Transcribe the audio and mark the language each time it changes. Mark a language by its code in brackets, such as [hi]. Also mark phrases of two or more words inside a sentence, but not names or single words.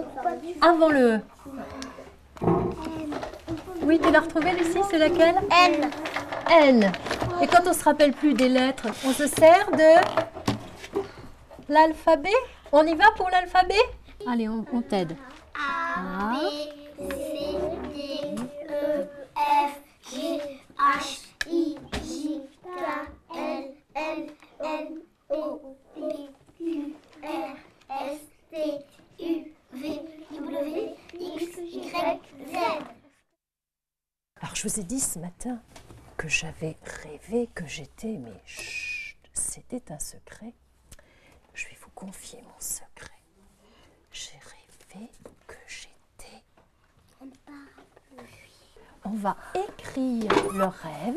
[fr] avant le E. Oui, tu l'as retrouvée, Lucie, c'est laquelle? N. N. Et quand on ne se rappelle plus des lettres, on se sert de l'alphabet? On y va pour l'alphabet? Allez, on t'aide. A, B, C, D, E, F, G, H, I, J, K, L, M, N, O, P, Q, R, S, T, U, V, W, X, Y, Z. Alors, je vous ai dit ce matin que j'avais rêvé que j'étais, mais chut, c'était un secret. Je vais vous confier mon secret. J'ai rêvé que j'étais. On va écrire le rêve.